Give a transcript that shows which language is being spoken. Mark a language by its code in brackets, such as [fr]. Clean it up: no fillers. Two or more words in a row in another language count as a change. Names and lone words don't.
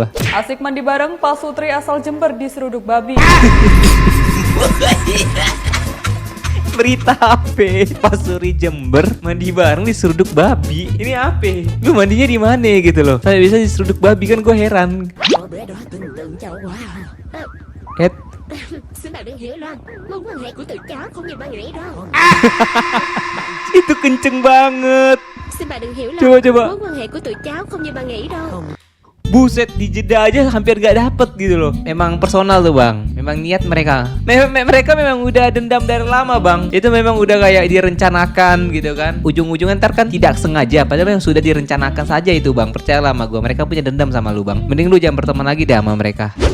[id] Asik mandi bareng Pak Sutri asal Jember diseruduk babi. Berita apa? Pasuri Jember mandi bareng diseruduk babi. Ini apa? Lu mandinya di mana gitu loh? Saya bisa diseruduk babi kan, gue heran. [vi] Xin bạn đừng hiểu lầm, mối quan hệ của tụi cháu không như bạn nghĩ đâu. [id] Itu kenceng banget. [vi] Xin bạn đừng hiểu lầm, [id] Coba. [vi] mối quan hệ của tụi cháu không như bạn nghĩ đâu. [id] Buset, di jeda aja hampir gak dapet gitu loh. Memang personal tuh bang. Memang niat mereka. Mereka memang udah dendam dari lama bang. Itu memang udah kayak direncanakan gitu kan. Ujung-ujungnya ntar kan tidak sengaja. Padahal memang sudah direncanakan saja itu bang. Percayalah sama gue. Mereka punya dendam sama lu bang. Mending lu jangan berteman lagi deh sama mereka.